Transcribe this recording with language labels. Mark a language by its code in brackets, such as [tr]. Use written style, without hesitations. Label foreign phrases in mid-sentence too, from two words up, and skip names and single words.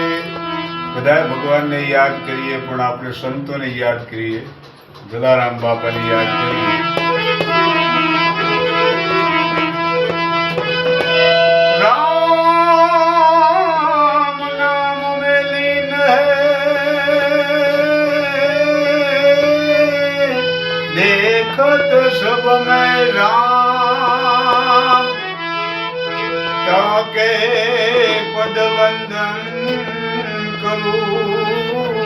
[gu] બધાએ ભગવાનને યાદ કરીએ, પણ આપણે સંતોને યાદ કરીએ, જલારામ બાપાને યાદ કરીએ। [hi] राम नाम में लीन है, देखत सब में राम, ताके पद वंदन करूं।